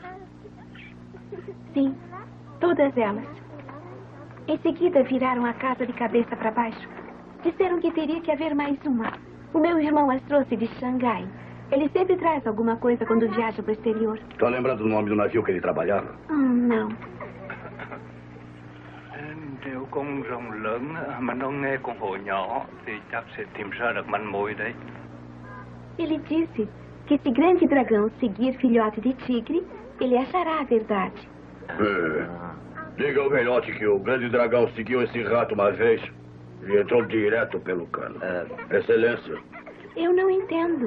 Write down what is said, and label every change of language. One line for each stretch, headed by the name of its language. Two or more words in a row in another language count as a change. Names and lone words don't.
Portuguese: Sim, todas elas. Em seguida, viraram a casa de cabeça para baixo. Disseram que teria que haver mais uma. O meu irmão as trouxe de Xangai. Ele sempre traz alguma coisa quando viaja para o exterior. Tá lembrado do nome do navio que ele trabalhava? Não.
Vietnamese: Nếu con rồng lớn mà nó nghe con hổ nhỏ thì chắc sẽ tìm ra được manh mối đấy.
Portuguese: Ele disse que se grande dragão seguir filhote de tigre, ele achará a verdade. Diga ao velhote que o grande dragão seguiu esse rato uma vez e entrou direto pelo cano. Excelência. Eu não entendo.